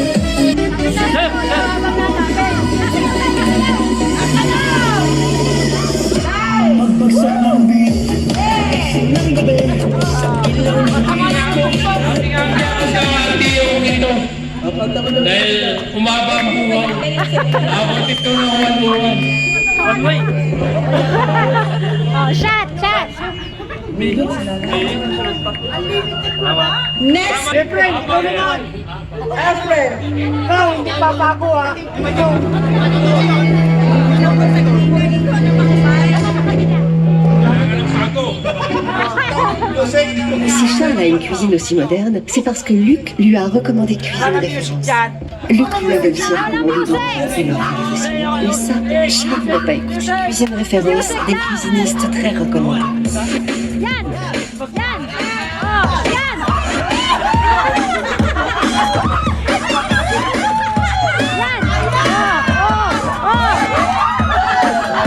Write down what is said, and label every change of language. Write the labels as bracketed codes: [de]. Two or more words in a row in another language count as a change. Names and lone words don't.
[tl] magbagsak ng beat ng gabi. Sa ilaw ng Dahil umaba ang buwan. Abot ito ng 1 buwan. [en] One way. Oh, shot, shot. [tl] Next! Efren, ikaw naman! Efren, ikaw, hindi papago ha! [fr] Si Charles a une cuisine aussi moderne, c'est parce que Luc lui a recommandé de cuisine référence. Luc lui avait aussi recommandé d'autres cuisines référence. Mais ça, Charles n'a pas écouté. Cuisine référence des cuisinistes très recommandés. [tl] Yan! Yan! Oh, yan! Yan! Oh, oh, oh!